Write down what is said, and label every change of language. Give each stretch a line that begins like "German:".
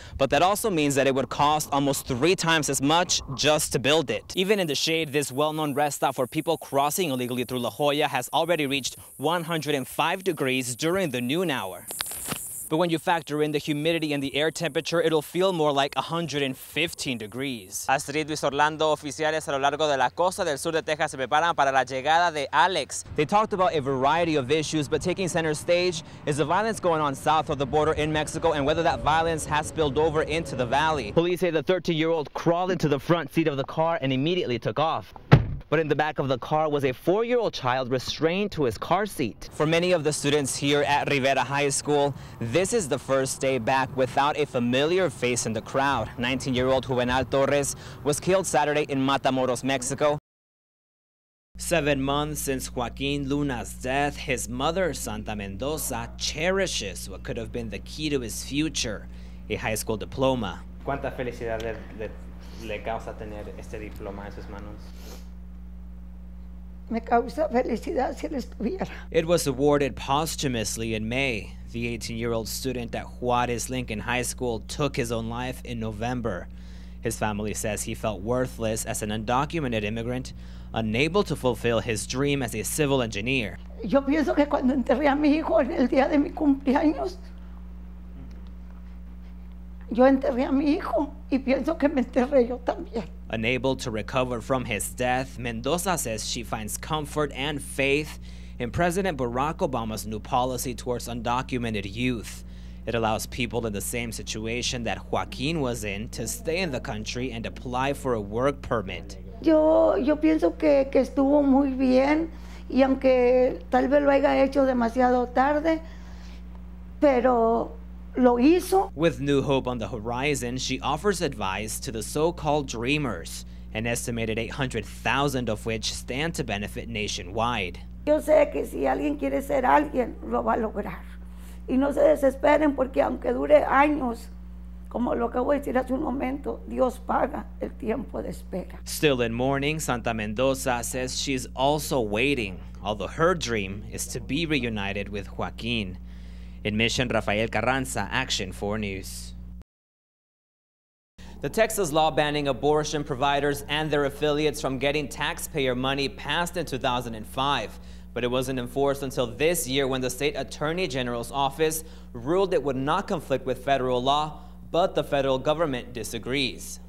English: But that also means that it would cost almost 3 times as much just to build it. Even in the shade, this well-known rest stop for people crossing illegally through La Jolla has already reached 105 degrees during the noon hour. But when you factor in the humidity and the air temperature, it'll feel more like 115 degrees.
Spanish: Astrid, Luis Orlando, oficiales a lo largo de la costa del sur de Texas se preparan para la llegada de Alex.
English: They talked about a variety of issues, but taking center stage is the violence going on south of the border in Mexico and whether that violence has spilled over into the valley. Police say the 13-year-old crawled into the front seat of the car and immediately took off. But in the back of the car was a 4-year-old child restrained to his car seat. For many of the students here at Rivera High School, this is the first day back without a familiar face in the crowd. 19-year-old Juvenal Torres was killed Saturday in Matamoros, Mexico. 7 months since Joaquin Luna's death, his mother, Santa Mendoza, cherishes what could have been the key to his future, a high school diploma.
Spanish: ¿Cuánta felicidad le causa tener este diploma en sus manos? Me causa felicidad si él estuviera.
English: It was awarded posthumously in May. The 18-year-old student at Juarez Lincoln High School took his own life in November. His family says he felt worthless as an undocumented immigrant, unable to fulfill his dream as a civil engineer.
Spanish: Yo pienso que cuando enterré a mi hijo en el día de mi cumpleaños, yo enterré a mi hijo y pienso que me enterré yo también.
English: Unable to recover from his death, Mendoza says she finds comfort and faith in President Barack Obama's new policy towards undocumented youth. It allows people in the same situation that Joaquin was in to stay in the country and apply for a work permit.
Spanish: Yo pienso que estuvo muy bien y aunque tal vez lo haya hecho demasiado tarde, pero lo hizo.
English: With new hope on the horizon, she offers advice to the so-called dreamers, an estimated 800,000 of which stand to benefit nationwide.
Spanish: Yo sé que si alguien quiere ser alguien, lo va a lograr. Y no se desesperen porque aunque dure años, como lo acabo de decir hace un momento, Dios paga el tiempo de espera.
English: Still in mourning, Santa Mendoza says she's also waiting, although her dream is to be reunited with Joaquin. In Mission, Rafael Carranza, Action 4 News. The Texas law banning abortion providers and their affiliates from getting taxpayer money passed in 2005, but it wasn't enforced until this year when the state attorney general's office ruled it would not conflict with federal law, but the federal government disagrees.